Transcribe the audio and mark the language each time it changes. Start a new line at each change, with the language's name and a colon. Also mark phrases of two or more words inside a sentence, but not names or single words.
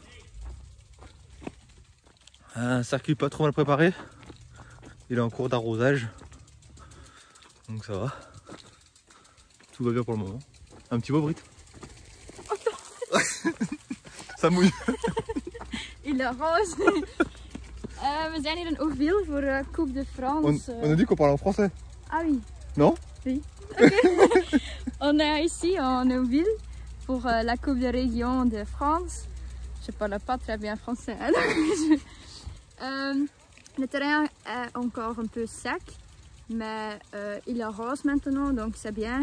French: Un circuit pas trop mal préparé. Il est en cours d'arrosage. Donc ça va. Tout va bien pour le moment. Un petit mot, Brit? Ça mouille. Il arrose.
Dutch: We zijn hier in Houville voor de Coupe de France.
French: On a dit qu'on parlait en français. Ah oui. Non? Oui. Okay. On est ici en Houville pour la Coupe de Région de France. Je parle pas très bien français. Le terrain est encore un peu sec, mais il arrose maintenant, donc c'est bien.